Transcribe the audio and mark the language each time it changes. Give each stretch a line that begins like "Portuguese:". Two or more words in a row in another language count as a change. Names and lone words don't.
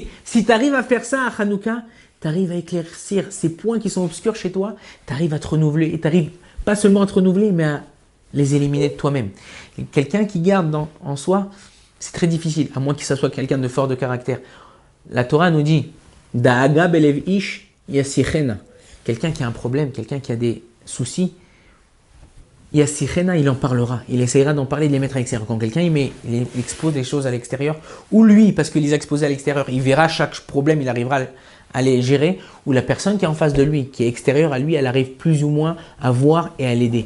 French: Si tu arrives à faire ça à Hanouka, tu arrives à éclaircir ces points qui sont obscurs chez toi, tu arrives à te renouveler, et tu arrives pas seulement à te renouveler, mais à les éliminer de toi-même. Quelqu'un qui garde en soi, c'est très difficile, à moins que ça soit quelqu'un de fort de caractère. La Torah nous dit
Hebrew: דאגה בלב איש ישיחנה.
French: Quelqu'un qui a un problème, quelqu'un qui a des soucis, yassichena, il en parlera. Il essaiera d'en parler, de les mettre à l'extérieur. Quand quelqu'un il expose des choses à l'extérieur, ou lui, parce qu'il les a exposées à l'extérieur, il verra chaque problème, il arrivera à les gérer, ou la personne qui est en face de lui, qui est extérieure à lui, elle arrive plus ou moins à voir et à l'aider.